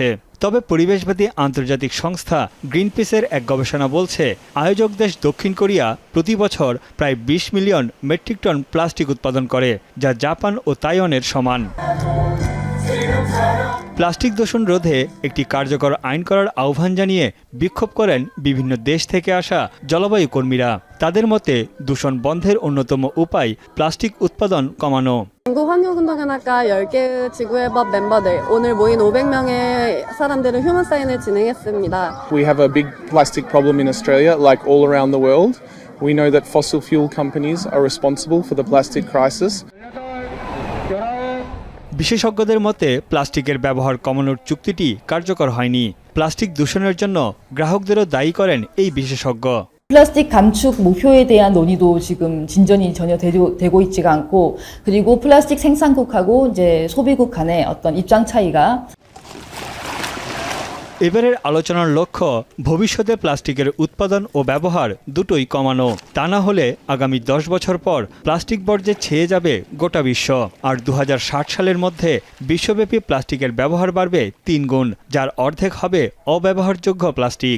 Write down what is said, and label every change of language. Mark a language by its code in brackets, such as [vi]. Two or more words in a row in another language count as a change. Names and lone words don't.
[bn] তবে পরিবেশবাদী আন্তর্জাতিক সংস্থা গ্রিনপিসের এক গবেষণা বলছে, আয়োজক দেশ দক্ষিণ কোরিয়া প্রতি বছর প্রায় 20 মিলিয়ন মেট্রিক টন প্লাস্টিক উৎপাদন করে, যা জাপান ও তাইওয়ানের সমান। প্লাস্টিক দূষণ রোধে একটি কার্যকর আইন করার আহ্বান জানিয়ে বিক্ষোভ করেন বিভিন্ন দেশ থেকে আসা জলবায়ু কর্মীরা। তাদের মতে দূষণ বন্ধের অন্যতম উপায় প্লাস্টিক উৎপাদন কমানো। [ko] 한국환경운동연합과 10개 지구회법 멤버들 오늘 모인 500명의 사람들은 휴먼 사인을 진행했습니다. [en] We have a big plastic problem in Australia, like all around the world. We know that fossil fuel companies are responsible for the plastic crisis. [bn] বিশেষজ্ঞদের মতে প্লাস্টিকের ব্যবহার কমানোর চুক্তিটি কার্যকর হয়নি। প্লাস্টিক দূষণের জন্য গ্রাহকদেরও দায়ী করেন এই বিশেষজ্ঞ। [ko] 플라스틱 감축 목표에 대한 논의도 지금 진전이 전혀 되고 있지가 않고, 그리고 플라스틱 생산국하고 이제 소비국 간의 어떤 입장 차이가 [bn] এবারের আলোচনার লক্ষ্য ভবিষ্যতে প্লাস্টিকের উৎপাদন ও ব্যবহার দুটোই কমানো। তা না হলে আগামী 10 বছর পর প্লাস্টিক বর্জ্যে ছেয়ে যাবে গোটা বিশ্ব। আর 2060 সালের মধ্যে বিশ্বব্যাপী প্লাস্টিকের ব্যবহার বাড়বে 3 গুণ, যার অর্ধেক হবে অব্যবহারযোগ্য প্লাস্টিক।